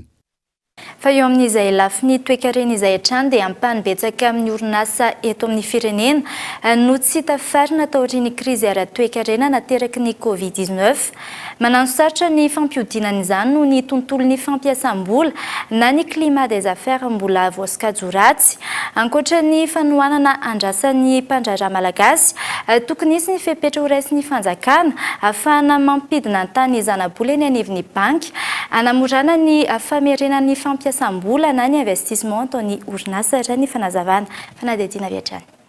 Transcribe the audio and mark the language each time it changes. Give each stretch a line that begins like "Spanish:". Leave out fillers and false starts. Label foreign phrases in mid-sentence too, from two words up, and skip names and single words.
Malagasy: Fa eo amin'izay lafiny toekarena izay hatrany dia ampahany betsaka amin'ny orinasa eto amin'ny firenena no tsy hita farina taorian'ny krizy ara-toekarena nateraky ny Covid-19. Manano sarotra ny fampiodinana izany no ny tontolon'ny fampiasam-bola na ny
French: climat des affaires
Malagasy: mbola voasokajy ratsy. Ankoatra ny fanohanana andrasan'ny mpandraharaha malagasy, tokony hisy ny fepetra ho raisin'ny fanjakana ahafahana mampidina tany zanabola eny anivon'ny banky, anamorana ny famerenan'ny fampiasam-bola na ny investissement ataon'ny orinasa raha ny fanazavana fanadihadiana viatrany.